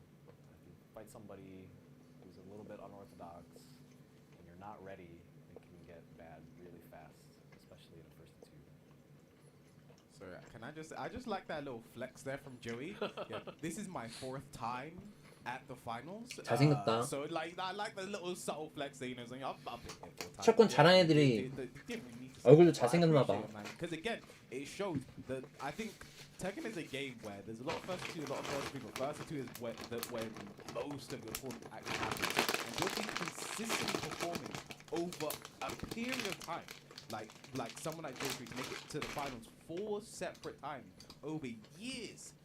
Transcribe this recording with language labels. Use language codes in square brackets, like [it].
[en] If you fight somebody who's a little bit unorthodox, when you're not ready, it can get bad really fast, especially in the first 2. So can I just like that little flex there from Joey. Yeah, this is my 4th time at the finals. [ko] 잘생겼다. [en] So like I like the little subtle flex there, you know, saying I've been here 4 times. [ko] 철권 잘하는 애들이 얼굴도 잘생겼나 봐. [en] Because again, it shows that I think Tekken is a game where there's a lot of versus 2, a lot of versus 3, but versus 2 is where most of your tournament actually happens. And you'll be consistently performing over a period of time. Like someone like Joe to make it to the finals 4 separate times over years.